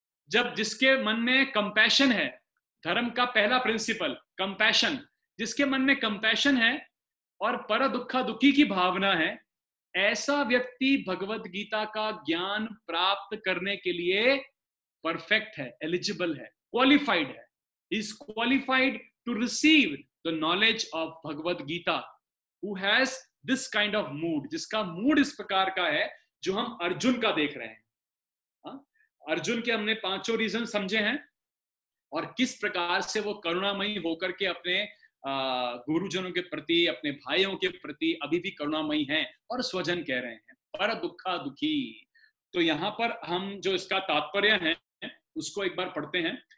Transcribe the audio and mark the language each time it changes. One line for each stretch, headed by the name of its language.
Hindi: जब जिसके मन में कंपैशन है, धर्म का पहला प्रिंसिपल कंपैशन, जिसके मन में कंपैशन है और पर दुखा दुखी की भावना है, ऐसा व्यक्ति भगवत गीता का ज्ञान प्राप्त करने के लिए परफेक्ट है, एलिजिबल है, क्वालिफाइड है।
English: is qualified to receive the knowledge of Bhagavad Gita, who has this kind of mood,
Hindi: जिसका मूड इस प्रकार का है जो हम अर्जुन का देख रहे हैं। अर्जुन के हमने 5 रीजन समझे हैं और किस प्रकार से वो करुणामयी होकर के अपने गुरुजनों के प्रति, अपने भाइयों के प्रति अभी भी करुणामयी हैं और स्वजन कह रहे हैं, पर दुखा दुखी। तो यहाँ पर हम जो इसका तात्पर्य है उसको एक बार पढ़ते हैं।